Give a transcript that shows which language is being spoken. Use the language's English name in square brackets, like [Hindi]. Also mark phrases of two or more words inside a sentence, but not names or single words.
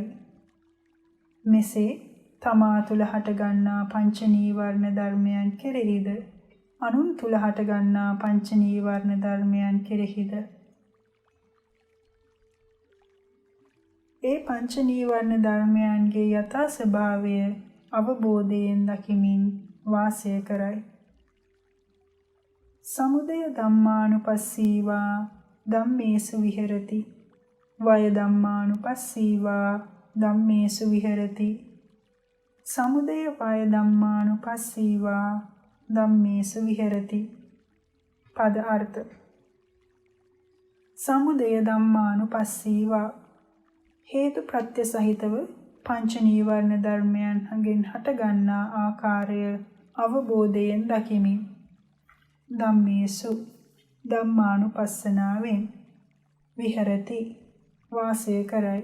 [Sinhala] මෙසේ තමා තුළ හටගන්නා පංච නීවරණ ධර්මයන් කෙරෙහිද අනුන් තුළ හටගන්නා පංච නීවරණ ධර්මයන් කෙරෙහිද ඒ පංච නීවරණ ධර්මයන්ගේ යථා ස්වභාවය අවබෝධයෙන් දකිමින් වාසය කරයි. [Pali] සමුදය ධම්මානුපස්සීවා ධම්මේසු විහෙරති. වය ධම්මානුපස්සීවා ධම්මේසු විහෙරති. සමුදය වය ධම්මානුපස්සීවා ධම්මේසු විහෙරති. [Sinhala] පද අර්ථ. [Pali] සමුදය ධම්මානුපස්සීවා [Sinhala] හේතු ප්‍රත්‍ය සහිතව පංච නීවරණ ධර්මයන්ගෙන් හටගන්නා ආකාරය අවබෝධයෙන් දකිමින් ධම්මේසු ධම්මානුපස්සනාවෙන් විහෙරති වාසය කරයි.